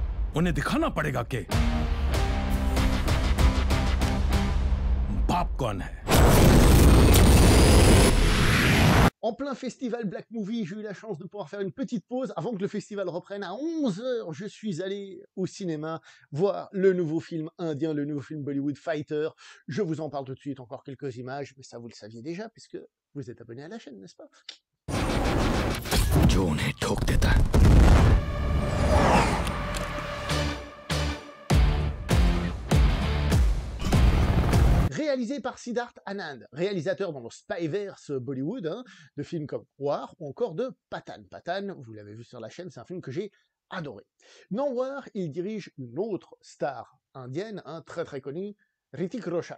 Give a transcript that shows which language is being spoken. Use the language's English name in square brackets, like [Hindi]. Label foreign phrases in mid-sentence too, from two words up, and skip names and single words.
[Hindi] उन्हें दिखाना पड़ेगा कि बाप कौन है। [French] En plein festival Black Movie, j'ai eu la chance de pouvoir faire une petite pause avant que le festival reprenne à 11 h. Je suis allé au cinéma voir le nouveau film indien, le nouveau film Bollywood Fighter. Je vous en parle tout de suite, encore quelques images, mais ça vous le saviez déjà puisque vous êtes abonné à la chaîne, n'est-ce pas? [Hindi] जो उन्हें ठोक देता है। [French] Réalisé par Siddharth Anand, réalisateur dans le Spyverse Bollywood, hein, de films comme War ou encore de Pathan. Pathan, vous l'avez vu sur la chaîne, c'est un film que j'ai adoré. Dans War, il dirige une autre star indienne, très très connue, Hrithik Roshan.